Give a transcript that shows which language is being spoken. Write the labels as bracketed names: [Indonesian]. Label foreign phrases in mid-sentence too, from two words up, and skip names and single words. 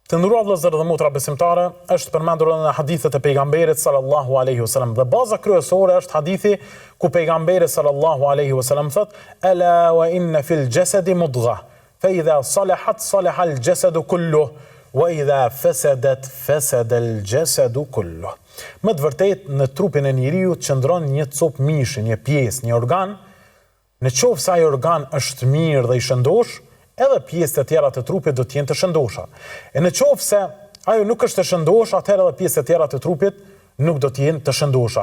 [Albanian] Të nderuar vëllezër dhe motra besimtare, është përmendur në hadithet e pejgamberit [Arabic] صلى الله عليه وسلم. [Albanian] Dhe baza kryesore është hadithi ku pejgamberi [Arabic] صلى الله عليه وسلم thot: "ألا وإن في الجسد مضغة فإذا صلحت صلح الجسد كله وإذا فسدت فسد الجسد كله." [Albanian] Më të vërtetë në trupin e njeriu qëndron një copë mishi, një pjesë, një organ. Në qoftë se ai organ është mirë dhe i shëndosh, edhe pjesët e tjera të trupit do të jenë të shëndosha. E në qoftë se ajo nuk është të shëndosh, atëherë edhe pjesët e tjera të trupit nuk do të jenë të shëndosha.